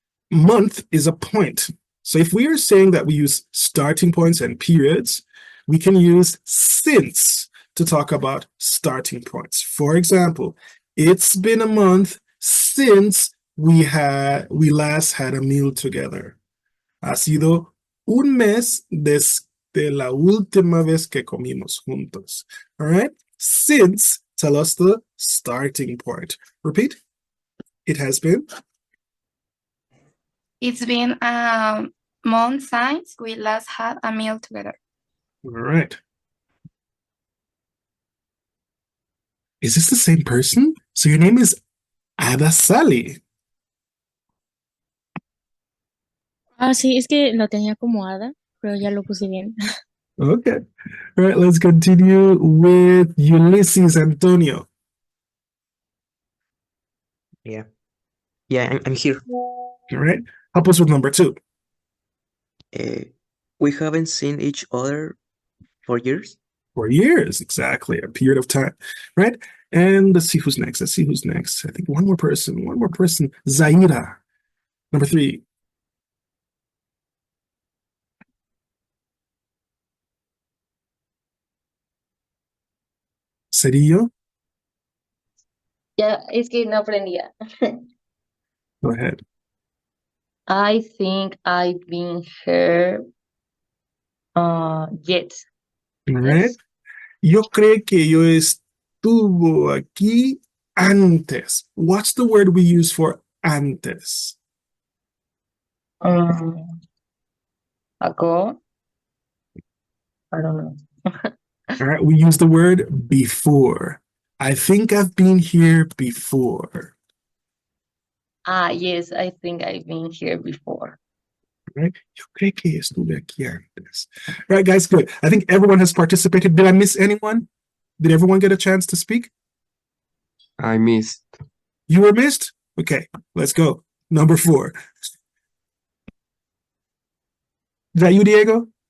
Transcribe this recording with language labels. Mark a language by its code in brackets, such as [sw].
[en] Month is a point. So if we are saying that we use starting points and periods, we can use since to talk about starting points. For example, it's been a month since we last had a meal together. [es] Ha sido un mes desde la última vez que comimos juntos. [en] All right? Since tell us the starting point. Repeat. It has been. It's been a month since we last had a meal together. All right. Is this the same person? So your name is Ada Sally. [es] Ah, sí, es que lo tenía como Ada, pero ya lo puse bien. [en] Okay. All right, let's continue with Ulysses Antonio. Yeah. Yeah, I'm here. All right. Help us with number two. We haven't seen each other for years. For years, exactly. A period of time, right? And let's see who's next. I think one more person. Zaira. Number three. Cedillo, [es] Ya, es que no aprendía. [en] go ahead. I think I've been here yet. All right. [es] Yo creo que yo estuvo aquí antes. [en] What's the word we use for antes? Ago. I don't know. All right, we use the word before. I think I've been here before. Yes, I think I've been here before. Right? [es] Yo creo que estuve aquí antes. [en] All right, guys, good. I think everyone has participated. Did I miss anyone? Did everyone get a chance to speak? I missed. You were missed? Okay, let's go. Number four. Is that you, Diego?